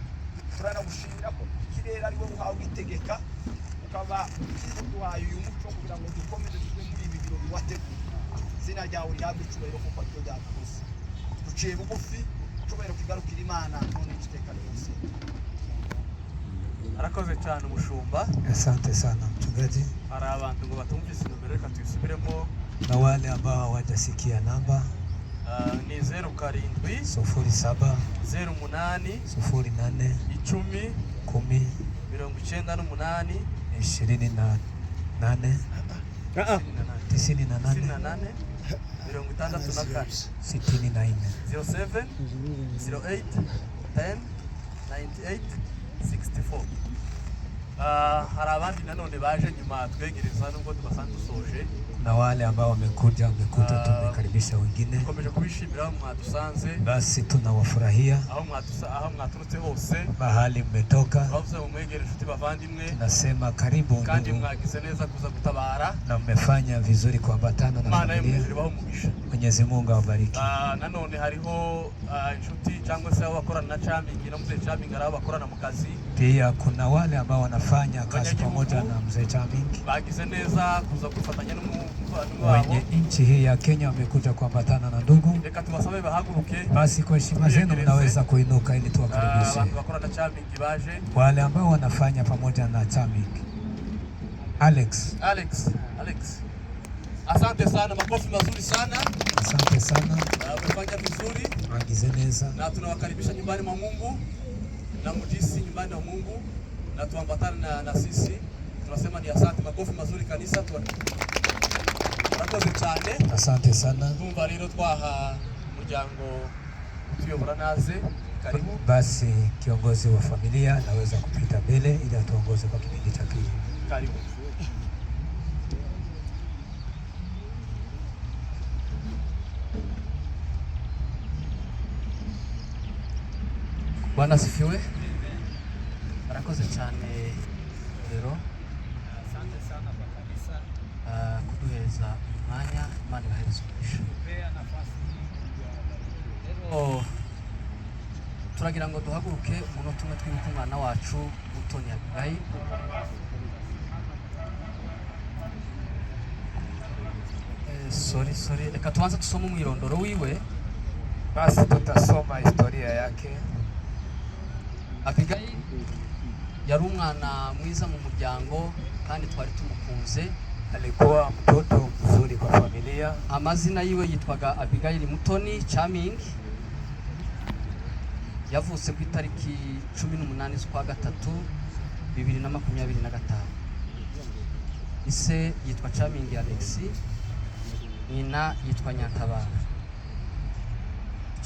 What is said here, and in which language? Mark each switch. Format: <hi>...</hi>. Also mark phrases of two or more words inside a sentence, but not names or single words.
<rw>Turanagushimira ko ikirere ari wowe uhawe itegeka, ukaba uduhaye uyu muco kugira ngo dukomeze tujye muri ibi birori wateguye. Izina ryawe rihabwe icyubahiro kuko aricyo ryakoze. Duciye bugufi, icyubahiro kigarukira Imana none iteka ryose. Arakoze cyane umushumba.</rw> <sw>Asante sana mchungaji.</sw> <rw>Hari abantu ngo batumvise nomero, reka tuyisubiremo.</rw> <sw>Na wale ambao hawajasikia namba ni 07 07 08 08 10 10 98 28 64.</sw> <rw>Hari abandi nanone baje nyuma twegereza nubwo tubasanze dusoje.</rw> <sw>Na wale ambao wamekuja tumekaribisha wengine.</sw> <rw>Tukomeje kubishimira aho mwadusanze.</rw> <sw>Basi tunawafurahia</sw> <rw>aho mwaturutse hose,</rw> <sw>bahali mmetoka.</sw> <rw>Bavuze umwegere inshuti bavandimwe,</rw> <sw>nasema karibu ndugu,</sw> <rw>kandi mwagize neza kuza gutabara</rw> <sw>na mmefanya vizuri kuambatana na familia. Mwenyezi Mungu awabariki.</sw> <rw>Nanone hariho inshuti cyangwa se abakorana na Chaming na mzee Chaming, ari abakorana mu kazi.</rw> <sw>Pia kuna wale ambao wanafanya kazi pamoja na mzee Chaming,</sw> <rw>bagize neza kuza kufatanya</rw> <sw>wenye nchi hii ya Kenya wamekuja kuambatana na ndugu.</sw> <rw>Reka tubasabe bahaguruke.</rw> <sw>Basi kwa heshima zenu mnaweza kuinuka ili tuwakaribishe wale ambao wanafanya pamoja na Chaming. Alex. Asante sana, makofi mazuri sana. Asante sana. Umefanya vizuri.</sw> <rw>Bagize neza.</rw> <sw>Na tunawakaribisha nyumbani mwa Mungu na mjisi nyumbani mwa Mungu na tuambatane na sisi. Tunasema ni asante, makofi mazuri kanisa.</sw> <rw>Murakoze cyane.</rw> <sw>Asante sana.</sw> <rw>Tumva rero twaha muryango tuyobora naze.</rw> <sw>Karibu. Basi kiongozi wa familia naweza kupita mbele ili atuongoze kwa kipindi cha pili. Karibu. Bwana sifiwe.</sw> <rw>Murakoze cyane rero.</rw> <sw>Asante sana kwa kanisa</sw> <rw>kuduheza umwanya, Imana ibahereze umugisha. Rero turagira ngo duhaguruke umunota umwe twibuke umwana wacu Mutoni Abigail. Sorry, reka tuanze tusome umwirondoro wiwe.</rw> <sw>Basi tutasoma historia yake.</sw> <rw>Abigail yari umwana mwiza mu muryango kandi twari tumukunze.</rw> <sw>Alikuwa mtoto mzuri kwa familia.</sw> <rw>Amazina yiwe yitwaga Abigail Mutoni Chaming. Yavutse ku itariki 18 z'ukwa gatatu 2025. Ise yitwa Chaming Alex, nyina yitwa Nyantabara.</rw>